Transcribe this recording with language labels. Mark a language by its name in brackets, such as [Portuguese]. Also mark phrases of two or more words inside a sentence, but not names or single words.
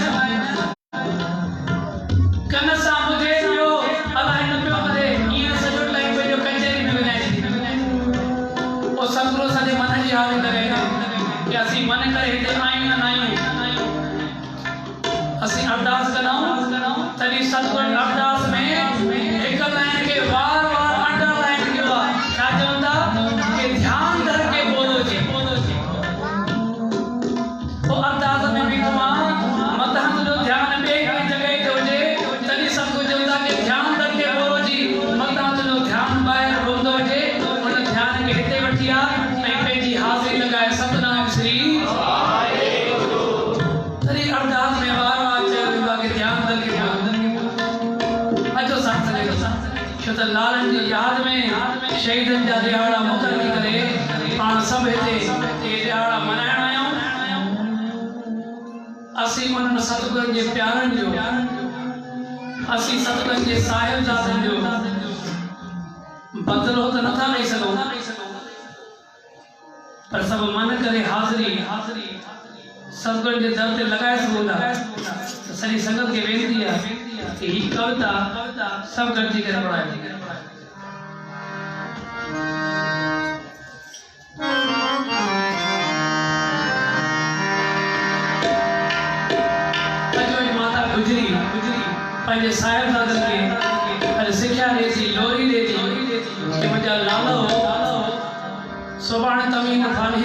[Sindhi] कन सां ॿुधे पियो अलाए न पियो ॿुधे ईअं सॼो टाइम पंहिंजो कचहरी में विञाए पोइ सतगुरु असांजे मन जी हाज़िरी लॻाईंदा कि असीं मन करे हिते आहियूं या न आहियूं असीं अरदास कंदाऊं तॾहिं सतगुरु अरदास में हिकु लाइन खे वार वार अंडरलाइन कयो आहे छा चवंदा कि [Punjabi] ਧਿਆਨ ਧਰ ਕੇ ਬੋਲੋ ਜੀ [Sindhi] पोइ अरदास में बीठो आहे मथां तुंहिंजो ध्यानु ॿिए कंहिं जॻह ते हुजे तॾहिं सतगुरु चवंदा कि [Punjabi] ਧਿਆਨ ਧਰ ਕੇ ਬੋਲੋ ਜੀ [Sindhi] मथां तुंहिंजो ध्यानु ॿाहिरि हूंदो हुजे उन ध्यान खे हिते वठी आ ऐं पंहिंजी हाज़िरी लॻाए सतनाम श्री तॾहिं अरदास में वार वार चयो वेंदो आहे कि [Punjabi] ਧਿਆਨੁ ਧਰ ਕੇ ਬੋਲੋ [Sindhi] अचो साथ सॼे छो त लालनि जी यादि में शहीदनि जा ॾियारा मुक़रर करे पाण सभु हिते ॾियारा मल्हाइण आहियूं असीं उन्हनि सतगुरनि जे प्यारनि जो असीं सतगुरनि जे साहिबजादनि जो बदिलो त नथा ॾेई सघूं पर सभु मन करे हाज़िरी सतगुरनि जे दर ते लॻाए सघूं था सॼी संगत खे वेनती आहे कि ही कविता सब गॾिजी करे पढ़ाए माता गुजरी पंहिंजे साहिबजादनि खे सिख्या ॾे थी लोरी ॾे थी कि मुंहिंजा लालो सुभाणे तव्हीं हिन फ़ानी